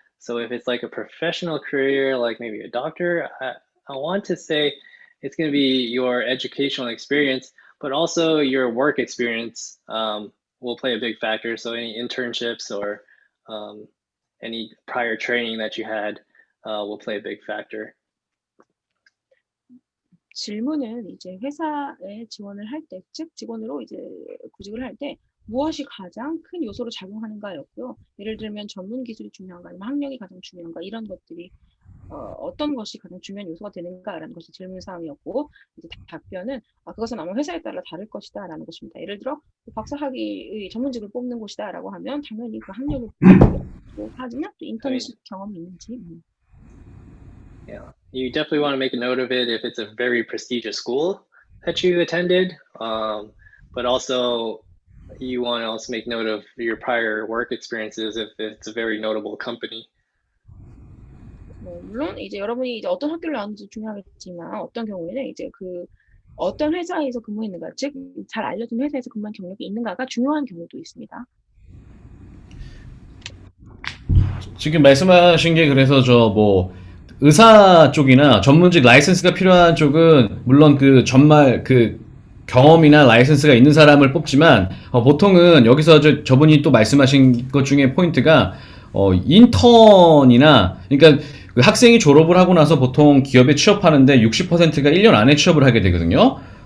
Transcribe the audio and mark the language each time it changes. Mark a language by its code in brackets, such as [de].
[en] So if it's like a professional career, like maybe a doctor, I want to say it's going to be your educational experience, but also your work experience will play a big factor. So any internships or any prior training that you had will play a big factor. [ko] 질문은 이제 회사에 지원을 할 때, 즉 직원으로 이제 구직을 할 때 무엇이 가장 큰 요소로 작용하는가였고요. 예를 들면 전문 기술이 중요한가, 아니면 학력이 가장 중요한가, 이런 것들이 어떤 것이 가장 중요한 요소가 되는가라는 것이 질문 사항이었고, 이제 답변은 그것은 아마 회사에 따라 다를 것이다라는 것입니다. 예를 들어 박사학위의 전문직을 뽑는 곳이다라고 하면 당연히 그 학력을 보고, 하지만 또 인턴십 경험이 있는지. [en] Yeah, you definitely want to make a note of it if it's a very prestigious school that you attended, but also you want to also make note of your prior work experiences if it's a very notable company. [ko] 물론 이제 여러분이 이제 어떤 학교를 나왔는지 중요하겠지만 어떤 경우에는 이제 그 어떤 회사에서 근무했는가, 즉 잘 알려진 회사에서 근무한 경력이 있는가가 중요한 경우도 있습니다. 지금 말씀하신 게 그래서 저 뭐 의사 쪽이나 전문직 라이센스가 필요한 쪽은 물론 그 정말 그 경험이나 라이센스가 있는 사람을 뽑지만 보통은 여기서 저분이 또 말씀하신 것 중에 포인트가 인턴이나 그러니까 그 학생이 졸업을 하고 나서 보통 기업에 취업하는데 60%가 1년 안에 취업을 하게 되거든요.